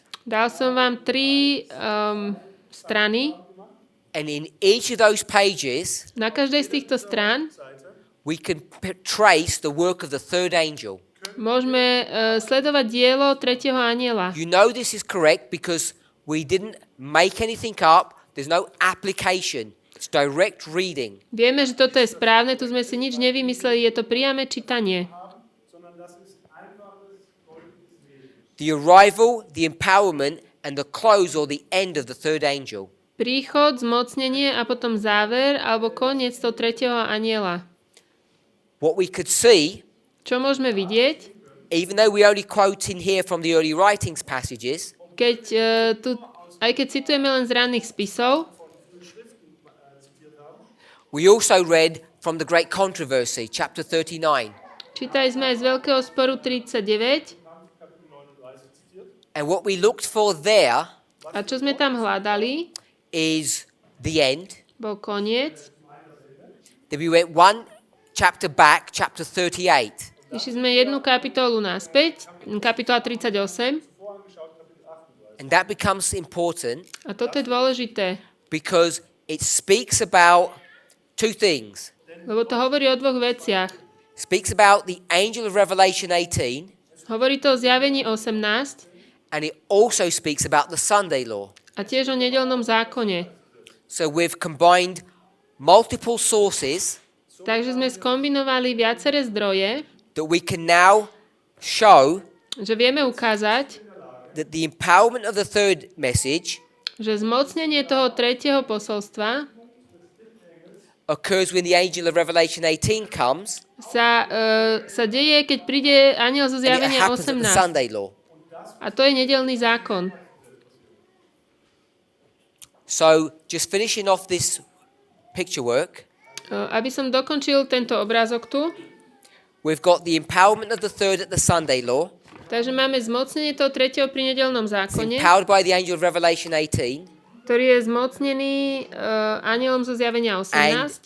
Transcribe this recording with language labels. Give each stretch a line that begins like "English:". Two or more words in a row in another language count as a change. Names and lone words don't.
Slovak: Dal som vám 3 strany.
English: And in each of those pages,
Slovak: Na každej z týchto strán
English: we can trace the work of the third angel.
Slovak: môžeme sledovať dielo tretieho anjela.
English: You know this is correct because we didn't make anything up. There's no application. It's direct reading.
Slovak: Vieme, že toto je správne, tu sme si nič nevymysleli, je to priame čítanie.
English: The arrival, the empowerment, and the close or the end of the third angel.
Slovak: Príchod, zmocnenie a potom záver alebo koniec toho tretieho anjela.
English: What we could see,
Slovak: Čo môžeme vidieť,
English: even though we only quote in here from the early writings passages,
Slovak: keď aj keď citujeme len z ranných spisov,
English: we also read from the Great Controversy, chapter 39.
Slovak: čítali sme aj z Veľkého sporu 39
English: And what we looked for there
Slovak: a čo sme tam hľadali,
English: is the end.
Slovak: bol koniec.
English: Then we went one chapter back, chapter 38.
Slovak: Išli sme jednu kapitolu naspäť, kapitola 38,
English: And that becomes important
Slovak: a toto je dôležité,
English: because it speaks about two things.
Slovak: lebo to hovorí o dvoch veciach.
English: Speaks about the angel of Revelation 18,
Slovak: Hovorí to o zjavení 18
English: and it also speaks about the Sunday law.
Slovak: a tiež o nedeľnom zákone.
English: So we've combined multiple sources
Slovak: Takže sme skombinovali viaceré zdroje,
English: that we can now show
Slovak: že vieme ukázať,
English: that the empowerment of the third message
Slovak: že zmocnenie toho tretieho posolstva
English: occurs when the angel of Revelation 18 comes,
Slovak: sa deje, keď príde anjel zo
English: and it
Slovak: zjavenia
English: happens at the
Slovak: 18.
English: Sunday law.
Slovak: A to je nedeľný zákon.
English: So just finishing off this picture work,
Slovak: Aby som dokončil tento obrázok tu,
English: we've got the empowerment of the third at the Sunday law.
Slovak: takže máme zmocnenie toho tretieho pri nedeľnom
English: It's
Slovak: zákone,
English: empowered by the angel of Revelation 18.
Slovak: ktorý je zmocnený anjelom zo zjavenia
English: And
Slovak: 18.